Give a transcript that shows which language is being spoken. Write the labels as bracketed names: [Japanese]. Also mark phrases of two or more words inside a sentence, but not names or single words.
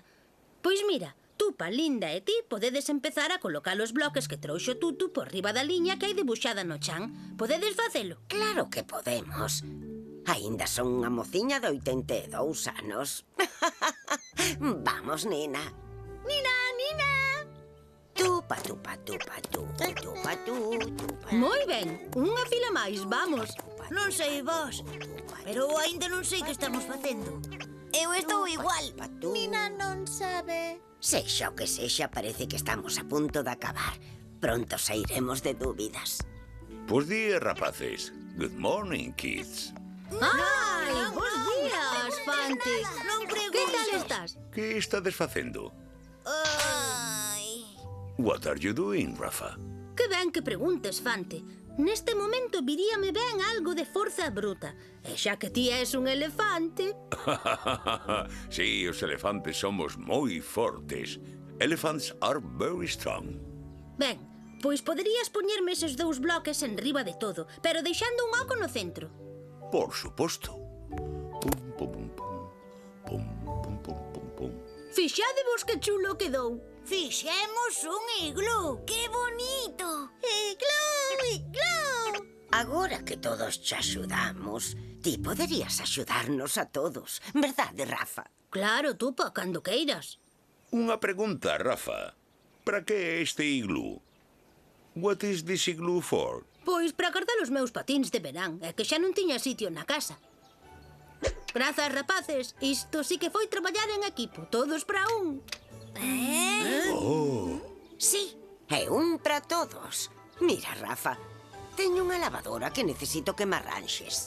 [Galician] Pois mira, Tupa, Linda e ti podedes empezar a colocar os bloques que trouxo Tutu por riba da liña que hai debuxada no chan. Podedes facelo? Claro que podemos. Aínda son unha mociña de 82 anos. Vamos, nena. Nina, nina. Tupa, tupa, tupa, tupa, tupa, tupa. Moi ben, unha fila máis, vamos. Non sei vos, pero aínda non sei que estamos facendo. Eu estou igual. Nina non sabe. Sexa o que sexa, parece que estamos a punto de acabar. Pronto sairemos de dúbidas. Bos días, rapaces. [English] Good morning, kids. [Galician] Ai, bos días, Fante. Non Que preguntes. tal estás? Que estades facendo? Ai. [English] What are you doing, Rafa? [Galician] Que ben que preguntes, Fante. Neste momento viríame ben algo de forza bruta. E xa que ti és un elefante... Sí, os elefantes somos moi fortes. [English] Elephants are very strong. [Galician] Ben, pois poderías poñerme eses dous bloques en riba de todo, pero deixando un oco no centro. Por suposto. Pum, pum, pum, pum. Pum, pum, pum, pum, pum. Fixadevos que chulo quedou. Fixemos un iglú. [Spanish] ¡Qué bonito! [Galician] Agora que todos te axudamos, ti poderías axudarnos a todos, verdade, Rafa? Claro, tupa, cando queiras. Unha pregunta, Rafa. Para que este iglú? [English] What is this igloo for? [Galician] Pois para guardar os meus patíns de verán, é que xa non tiña sitio na casa. Grazas, rapaces, isto sí que foi traballar en equipo, todos para un. Sí, é un para todos. Mira, Rafa, teño unha lavadora que necesito que me arranxes.